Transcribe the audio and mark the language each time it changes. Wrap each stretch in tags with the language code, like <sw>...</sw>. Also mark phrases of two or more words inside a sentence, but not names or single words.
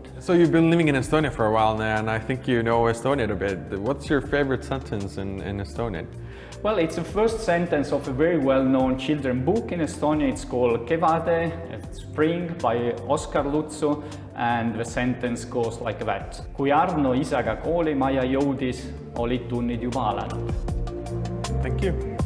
<en>So you've been living in Estonia for a while now, and I think you know Estonian a bit. What's your favorite sentence in Estonian? Well, it's the first sentence of a very well-known children's book in Estonia. It's called Kevade, Spring, by Oskar Lutsu, and the sentence goes like that.</en> <et>Kui Arno isaga koolimaja jõudis, olid tunnid juba alanud.</et> <en>Thank you.</en>